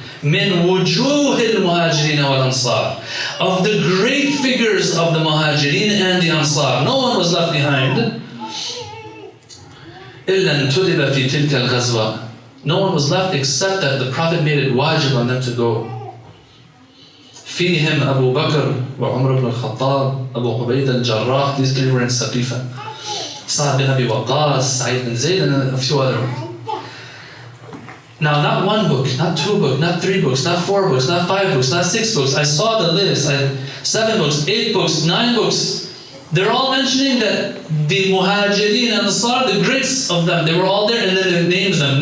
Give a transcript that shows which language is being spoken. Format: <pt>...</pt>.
<ar>مِنْ وُجُوهِ الْمُهَاجِرِينَ وَالْأَنصَارِ.</ar> <en>Of the great figures of the Muhajirin and the Ansar. No one was left behind.</en> <ar>إِلَّا انْتُدِبَ فِي تِلْكَ الْغَزْوَةِ.</ar> <en>No one was left except that the Prophet made it wajib on them to go.</en> <ar>فيهم أبو بكر وعمر بن الخطاب أبو عبيدة الجراح.</ar> <en>These three were in Saqifa. Sa'd bin Abi Waqqas, Zaid bin Zaid, and a few other ones. Now, not one book, not two books, not three books, not four books, not five books, not six books. I saw the list. I had 7 books, 8 books, 9 books. They're all mentioning that the Muhajirin and Ansar, the greats of them, they were all there, and then it names them.</en>